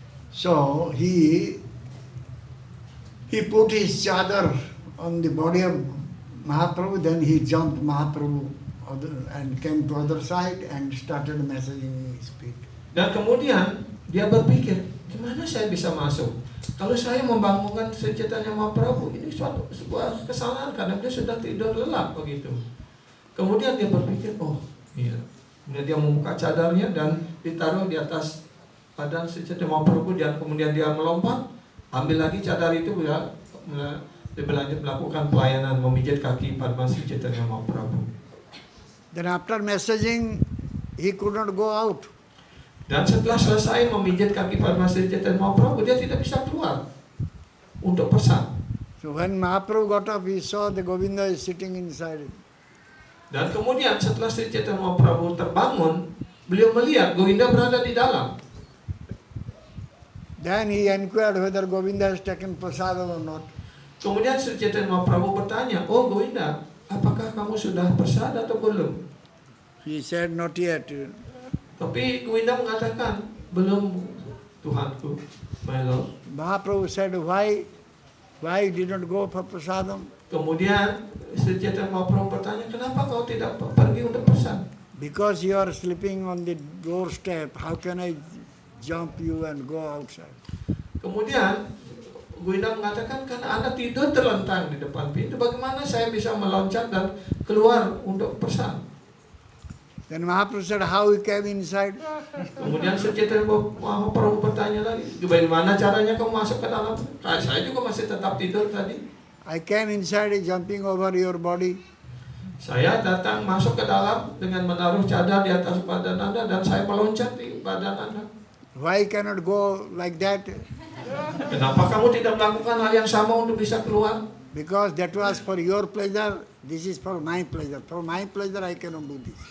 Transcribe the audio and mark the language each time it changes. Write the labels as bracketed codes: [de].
[en] So he put his chadar on the body of Mahaprabhu, then he jumped Mahaprabhu and came to other side and started massaging his feet. [id] Dan kemudian dia berpikir, gimana saya bisa masuk? Kalau saya membangunkan Sri Chaitanya Mahaprabhu, ini sebuah kesalahan karena dia sudah tidur lelap begitu. Kemudian dia berpikir, oh iya. Kemudian dia membuka cadarnya dan ditaruh di atas badan Sri Chaitanya Mahaprabhu, dan kemudian dia melompat ambil lagi cadar itu lebih lanjut melakukan pelayanan memijit kaki Padma Sri Chaitanya Mahaprabhu. [en] Then after messaging, he could not go out. [id] Dan setelah selesai memijit kaki Padma Sri Chaitanya Mahaprabhu, dia tidak bisa keluar untuk pesan. [en] So when Mahaprabhu got up, he saw the Govinda is sitting inside him. [id] Dan kemudian setelah Sri Chaitanya Mahaprabhu terbangun, beliau melihat Govinda berada di dalam. [en] Then he inquired whether Govinda has taken prasadam or not. [id] Kemudian Sri Chaitanya Mahaprabhu bertanya, "Oh Govinda, apakah kamu sudah prasad atau belum?" [en] He said, not yet. [id] Tapi Govinda mengatakan, "Belum, Tuhanku, [en] my Lord." Mahaprabhu said, why you did not go for prasadam? [id] Kemudian Sri Chaitanya Mahaprabhu bertanya, "Kenapa kau tidak pergi untuk prasad?" [en] Because you are sleeping on the doorstep, how can I jump you and go outside? [id] Kemudian Govinda mengatakan, "Karena Anda tidur terlentang di depan pintu, bagaimana saya bisa meloncat dan keluar untuk prasad?" [en] Then Mahaprabhu said, how you came inside? [id] Kemudian Sri Chaitanya Mahaprabhu bertanya lagi, "Bagaimana caranya kamu masuk ke dalam?" Saya juga masih tetap tidur tadi. [en] I came inside jumping over your body. [id] Saya datang masuk ke dalam dengan menaruh cadar di atas badan Anda dan saya meloncat di badan Anda. [en] Why cannot go like that? [id] Kenapa kamu tidak melakukan hal yang sama untuk bisa keluar? [en] Because that was for your pleasure, this is for my pleasure. For my pleasure, I cannot do this.